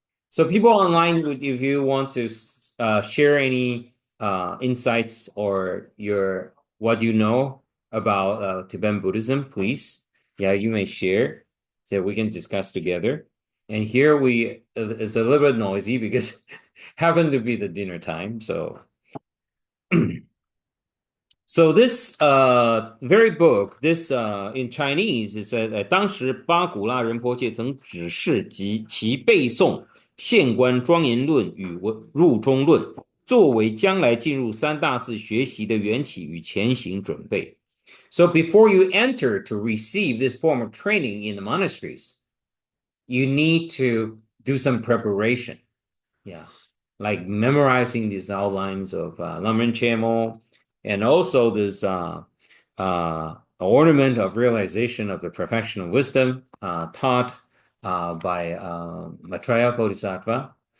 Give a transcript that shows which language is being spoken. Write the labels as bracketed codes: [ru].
[en] So people online, if you want to share any insights or what you know about Tibetan Buddhism, please. Yeah, you may share so we can discuss together. And here it's a little bit noisy because happened to be the dinner time. So this very book, this in Chinese, it said [zh] 当时八古拉仁波切曾指示及其背诵现观庄严论与入中论，作为将来进入三大寺学习的缘起与前行准备. [en] So before you enter to receive this form of training in the monasteries, you need to do some preparation. Yeah, like memorizing these outlines of Lamrim Chemo, and also this ornament of realization of the perfection of wisdom taught by Maitreya Bodhisattva.